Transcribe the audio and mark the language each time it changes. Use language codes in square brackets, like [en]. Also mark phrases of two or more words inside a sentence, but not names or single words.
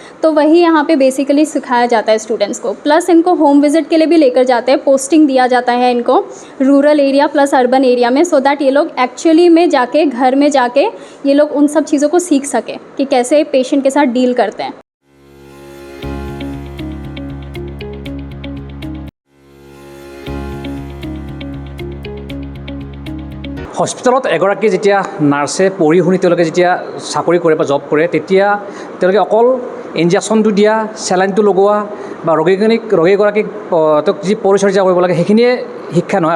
[hi] तो वही यहाँ पे बेसिकली सिखाया जाता है स्टूडेंट्स को। प्लस इनको [en] home visit [hi] के लिए भी लेकर जाते हैं, पोस्टिंग दिया जाता है इनको [en] rural area plus urban area [hi] में, [en] so that [hi] ये लोग एक्चुअली में जाके घर में जाके ये लोग उन सब चीज़ों को सीख सके कि कैसे पेशेंट के साथ डील करते हैं। [as] হস্পিটেলত এগৰাকী যেতিয়া নাৰ্ছে পঢ়ি শুনি তেওঁলোকে যেতিয়া চাকৰি কৰে বা জব কৰে, তেতিয়া তেওঁলোকে অকল ইনজেকশ্যনটো দিয়া, চেলাইনটো লগোৱা বা ৰোগীগৰাকীক তেওঁক যি পৰিচৰ্যা কৰিব লাগে সেইখিনিয়ে শিক্ষা নহয়।